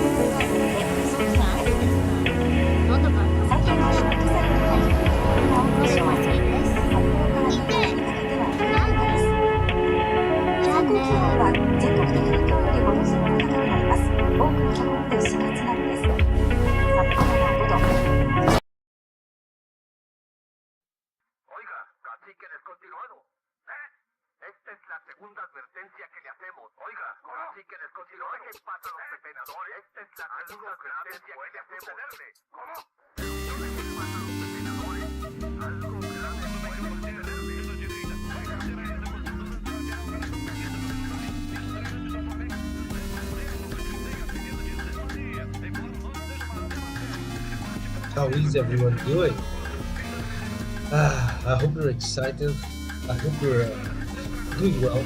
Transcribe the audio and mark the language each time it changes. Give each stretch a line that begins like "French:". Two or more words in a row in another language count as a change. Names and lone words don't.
Japanese: 最低気温は今朝よりも低いところが多いでしょう。札幌から新潟にかけては冬晴れです。最高気温は全国的に今日より5度前後高くなります。多くのところで4月並みです。札幌は5度。
Spanish: Oiga, cacique descontinuado. Esta es la segunda advertencia que le hacemos. Oiga, cacique descontinuado. ¿Qué pasa a los pepenadores? Esta es la segunda advertencia que le hacemos. ¿Cómo? ¿Qué pasa a los pepenadores? Algo grave puede sucederle.
English: How is everyone doing? I hope you're excited. I hope you're doing well.